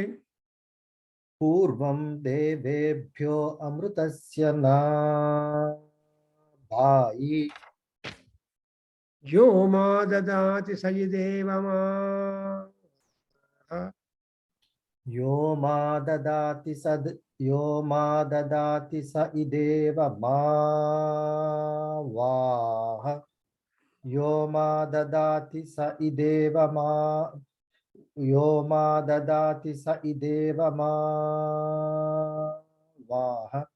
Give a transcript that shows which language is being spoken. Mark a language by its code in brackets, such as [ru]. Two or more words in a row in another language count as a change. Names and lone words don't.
[sa] పూర్వం దేవేభ్యో అమృతస్య నాదాయి. యో మా దదాతి సయి దేవమా. यो मा ददाति स इदेव मा वाह यो मा ददाति स इदेव मा यो मा ददाति स इदेव मा वाह